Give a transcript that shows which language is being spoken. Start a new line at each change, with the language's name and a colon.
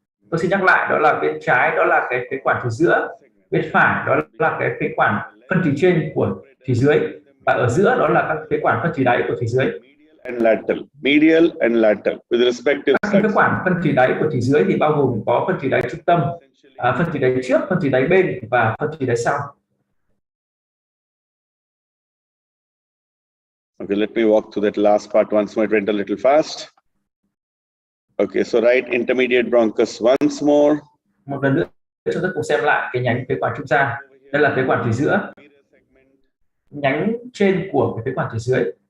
Vietnamese: Tôi xin nhắc lại, đó là bên trái đó là cái phế quản thùy giữa, bên phải đó là cái phế quản phân thùy trên của thùy dưới, và ở giữa đó là các phế quản phân thùy đáy của thùy dưới.
English: And lateral, medial and lateral with respective.
Vietnamese: Các phế quản phân thùy đáy của thùy dưới thì bao gồm có phân thùy đáy trung tâm, phân thùy đáy trước, phân thùy đáy bên và phân thùy đáy sau.
English: Okay, let me walk through that last part once more. It went a little fast. Okay, so right intermediate bronchus once more.
Vietnamese: Một lần nữa chúng ta cùng xem lại cái nhánh phế quản trung gian. Đây là phế quản thùy giữa, nhánh trên của cái phế quản thùy dưới.